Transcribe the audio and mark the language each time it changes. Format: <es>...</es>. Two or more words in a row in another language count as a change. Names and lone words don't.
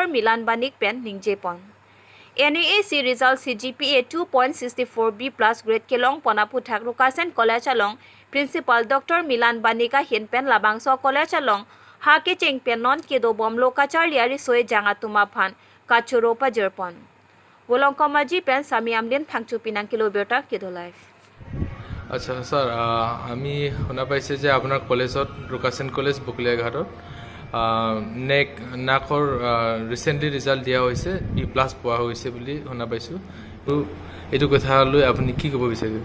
<mjw>Milan Banik pen ningje pon</mjw> <en>NAAC result CGPA 2.64 B+ grade</en> <mjw>kelong ponapu thak Rukasen College along principal Dr. Milan Banika hin pen labangso College along ha ke cheng pen non ke do bomlo kacharliari soe janga tuma phan kachuro pa jerpon bolong komaji pen sami amden phangchu pinang kilometer ke do life</mjw> <as>আচ্ছা স্যার আমি শুনা পাইছে যে আপোনাৰ কলেজত ৰুকাছেন কলেজ বকলিয়াঘাটত নাকৰ</as> <en>recently result</en> <as>দিয়া হৈছে B+ পোৱা হৈছে বুলি শুনা পাইছো এইটো কথা লৈ আপুনি কি ক'ব বিচাৰিব</as>